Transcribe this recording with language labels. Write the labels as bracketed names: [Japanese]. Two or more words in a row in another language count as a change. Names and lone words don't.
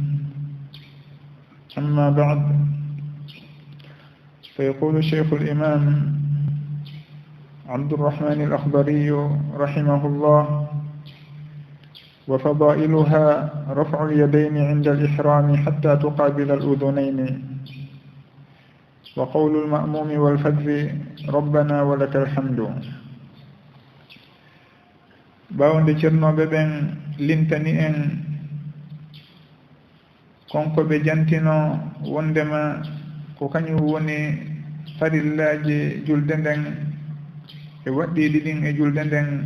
[Arabic] أما بعد، فيقول الشيخ الإمام عبد الرحمن الأخضري رحمه الله: وفضائلها رفع اليدين عند الإحرام حتى تقابل الأذنين، وقول المأموم والفذ ربنا ولك الحمد. [Fula] bawde cernoɓe ɓen lintani en konko ɓe jantino wondema ko kañum woni farillaji julde nden e waɗɗiɗi ɗin e julde nden.